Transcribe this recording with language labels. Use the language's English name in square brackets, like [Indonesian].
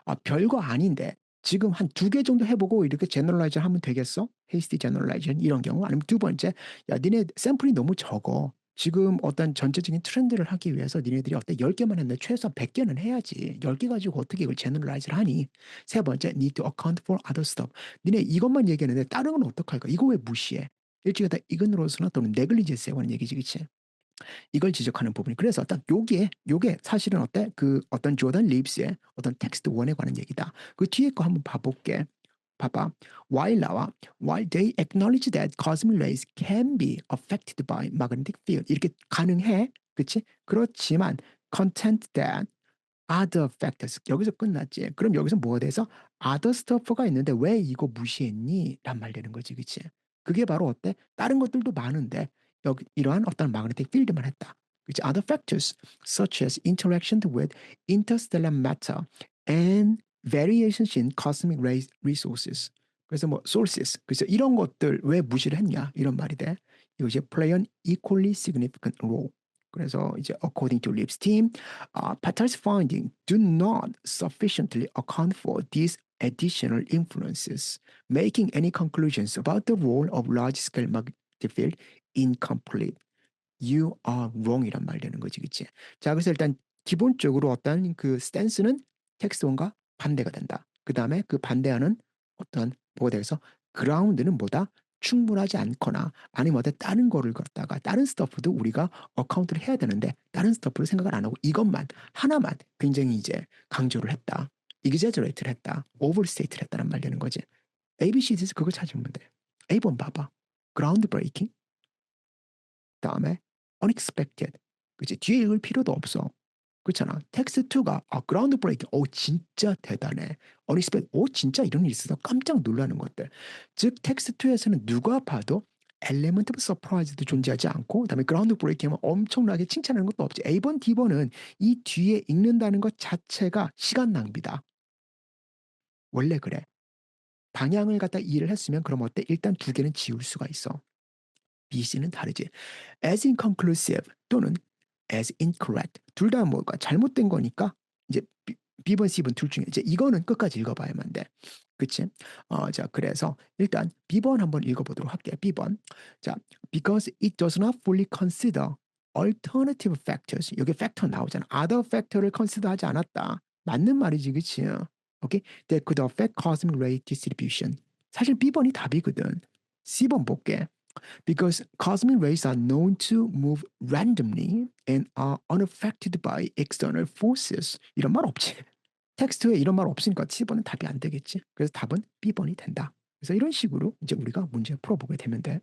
[Korean] 별거 아닌데 지금 한 두 개 정도 해보고 이렇게 제너럴라이즈 하면 되겠어? 헤이스티 제너럴라이즈 이런 경우. 아니면 두 번째, 야, 니네 샘플이 너무 적어. 지금 어떤 전체적인 트렌드를 하기 위해서 니네들이 어때 10개만 했는데 최소한 100개는 해야지. 10개 가지고 어떻게 이걸 제너럴라이즈를 하니? 세 번째, [English] need to account for other stuff. [Korean] 니네 이것만 얘기했는데 다른 건 어떡할까? 이거 왜 무시해? 일찍이 다 이건으로서나 또는 네글리전스에 관한 얘기지, 그치? 이걸 지적하는 부분이 그래서 딱 요게 사실은 어때? 그 어떤 조던 립스의 어떤 텍스트 1에 관한 얘기다. 그 뒤에 거 한번 봐 볼게. 봐봐. [English] while [Korean] 나와 [English] while they acknowledge that cosmic rays can be affected by magnetic field [Korean] 이렇게 가능해. 그치? 그렇지만 [English] contend that other factors [Korean] 여기서 끝났지. 그럼 여기서 뭐가 돼서 other stuff가 있는데 왜 이거 무시했니? 란 말 되는 거지. 그치? 그게 바로 어때? 다른 것들도 많은데 여기 이러한 어떤 magnetic field만 했다. 그치? [English] Other factors such as interaction with interstellar matter and variations in cosmic ray resources. [Korean] 그래서 뭐 sources. 그래서 이런 것들 왜 무시를 했냐? 이런 말이 돼. 이것이 [English] play an equally significant role. [Korean] 그래서 이제 [English] according to Lip's team, Patter's findings do not sufficiently account for these additional influences, making any conclusions about the role of large-scale magnetic field incomplete. You are wrong [Korean] 이란 말 되는 거지, 그치? 자, 그래서 일단 기본적으로 어떤 그 스탠스는 텍스트 1과 반대가 된다. 그 다음에 그 반대하는 어떤 뭐가 돼서 그라운드는 뭐다? 충분하지 않거나 아니면 어떤 다른 거를 갖다가 다른 스토프도 우리가 어카운트를 해야 되는데 다른 스토프를 생각을 안 하고 이것만 하나만 굉장히 이제 강조를 했다. exaggerate를 했다. overstate를 했다는 말 되는 거지. ABCD에서 그걸 찾으면 돼. A번 봐봐. ground breaking. 다음에 unexpected. 그치? 뒤에 읽을 필요도 없어. 그렇잖아. 텍스트 2가 그라운드 브레이킹. 진짜 대단해. unexpected. 진짜 이런 일이 있어서 깜짝 놀라는 것들. 즉 텍스트 2에서는 누가 봐도 엘레먼트 오브 서프라이즈도 존재하지 않고 그다음에 그라운드 브레이킹은 엄청나게 칭찬하는 것도 없지. A번, D번은 이 뒤에 읽는다는 것 자체가 시간 낭비다. 원래 그래. 방향을 갖다 이해를 했으면 그럼 어때? 일단 두 개는 지울 수가 있어. B, C는 다르지. [English] as inconclusive [Korean] 또는 [English] as incorrect. [Korean] 둘 다 뭐가 잘못된 거니까 이제 B번, C번 둘 중에 이제 이거는 끝까지 읽어봐야만 돼. 그치? 자, 그래서 일단 B번 한번 읽어보도록 할게. B번. 자, [English] because it does not fully consider alternative factors. [Korean] 여기 factor 나오잖아. other factor를 consider하지 않았다. 맞는 말이지, 그치? 오케이? [English] That could affect cosmic ray distribution. [Korean] 사실 B번이 답이거든. C번 볼게. [English] Because cosmic rays are known to move randomly and are unaffected by external forces. [Korean] 이런 말 없지. 텍스트에 이런 말 없으니까 C번은 답이 안 되겠지. 그래서 답은 B번이 된다. 그래서 이런 식으로 이제 우리가 문제 풀어보게 되면 돼.